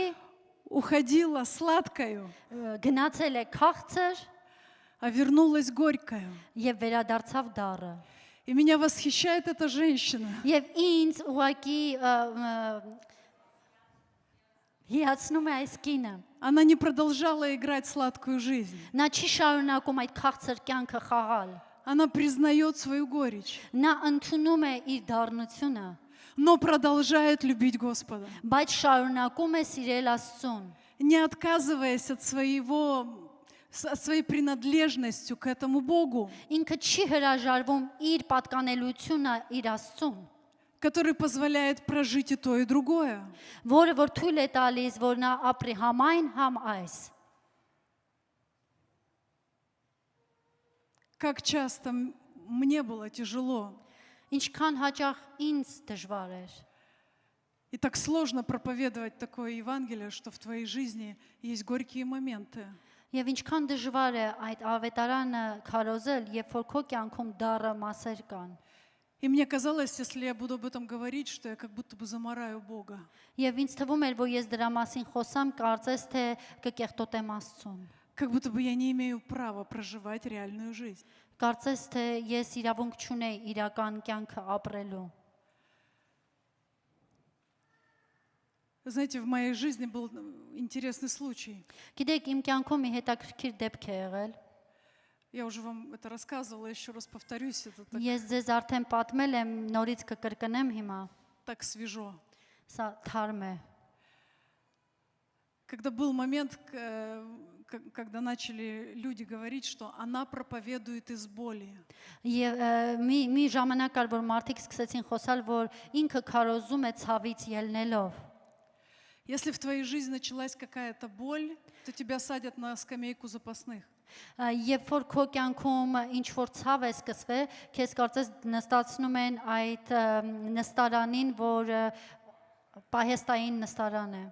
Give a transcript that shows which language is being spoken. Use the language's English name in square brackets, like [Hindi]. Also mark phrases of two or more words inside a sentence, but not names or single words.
[Russian] уходила сладкою, [Armenian] գնացել է քաղցր [Russian] а вернулась горькая. [Armenian] եւ վերադարձավ դառը։ [Russian] И меня восхищает эта женщина, [Armenian] Եվ ինձ ուղակի հիացնում է այս կինը։ [Russian] она не продолжала играть сладкую жизнь, [Armenian] Նա չի շարունակում այդ քաղցր կյանքը խաղալ։ [Russian] она признает свою горечь, [Armenian] Նա ընդունում է իր դառնությունը, [Russian] но продолжает любить Господа, [Armenian] բայց շարունակում է սիրել Աստծուն, [Russian] не отказываясь от своей принадлежностью к этому Богу, [Armenian] ինքը չի հրաժարվում իր պատկանելությունը իր Աստծուն, [Russian] который позволяет прожить и то, и другое. [Armenian] որը որ թույլ է տալիս, որ նա ապրի համ այն, համ այս։ [Russian] Как часто мне было тяжело, [Armenian] Ինչքան հաճախ ինձ դժվար էր։ [Russian] и так сложно проповедовать такое Евангелие, что в твоей жизни есть горькие моменты. [Armenian] Եվ ինչքան դժվար է այդ ավետարանը քարոզել, երբ որ քո կյանքում դառը մասեր կան։ [Russian] И мне казалось, если я буду об этом говорить, что я как будто бы замораю Бога. [Armenian] Եվ ինձ թվում էր, որ ես դրա մասին խոսամ, կարծես թե կկեղտոտեմ Աստծուն։ [Russian] Как будто бы я не имею права проживать реальную жизнь. [Armenian] Կարծես թե ես իրավունք չունեի իրական կյանքը ապրելու։ [Russian] Знаете, в моей жизни был интересный случай. [Armenian] Գիտեք, իմ կյանքում մի հետաքրքիր դեպք է եղել։ [Russian] Я уже вам это рассказывала, еще раз повторюсь, это [Armenian] Ես ձեզ արդեն պատմել եմ, նորից կկրկնեմ հիմա։ [Russian] так свежо. [Armenian] Սա թարմ է։ [Russian] Когда был момент, когда начали люди говорить, что она проповедует из боли. [Armenian] Եվ մի ժամանակ կար, որ մարդիկ սկսեցին խոսալ, որ ինքը քարոզում է ցավից ելնելով։ [Russian] Если в твоей жизни началась какая-то боль, то тебя садят на скамейку запасных. [Armenian] Երբ որ քո կյանքում ինչ որ ցավ է սկսվել, քեզ կարծես նստացնում են այդ նստարանին, որ պահեստային նստարան է։